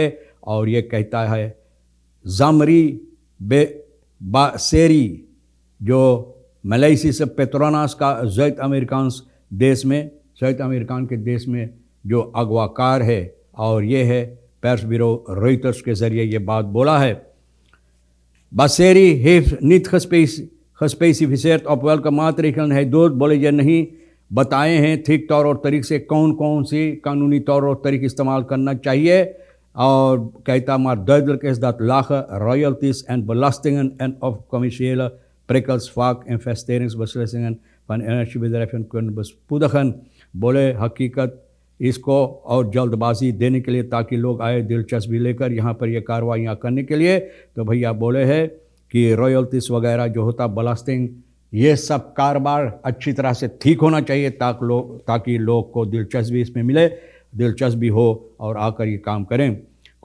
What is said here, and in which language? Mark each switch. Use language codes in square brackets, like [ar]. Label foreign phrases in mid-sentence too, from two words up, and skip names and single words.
[hns] और ये कहता है ज़ामरी बासेरी, जो मलेशिया से पेट्रोनास का [nl] Zuid-Amerikaans [hns] देश में, [nl] Zuid-Amerikaans [hns] के देश में जो अगवाकार है, और ये है प्रेस ब्यूरो रॉयटर्स के ज़रिए ये बात बोला है। [nl] बासेरी heeft niet gespecificeerd op welke maatregelen hij doet। [hns] बोले ये नहीं बताए हैं ठीक तौर और तरीक़े से कौन कौन सी कानूनी तौर और तरीक़े इस्तेमाल करना चाहिए। [nl] और कहता maar duidelijk is dat lage royalties en belastingen en of commerciële prikkels vaak investeringsbeslissingen van energiebedrijven kunnen bespoedigen। [hns] बोले हकीकत इसको और जल्दबाजी देने के लिए ताकि लोग आए दिलचस्पी लेकर यहाँ पर ये कार्रवाइयाँ करने के लिए, तो भैया बोले है कि रॉयल्टीज़ वगैरह जो होता बलास्टिंग, ये सब कारोबार अच्छी तरह से ठीक होना चाहिए ताकि लोग को दिलचस्पी इसमें मिले, दिलचस्पी हो और आकर ये काम करें।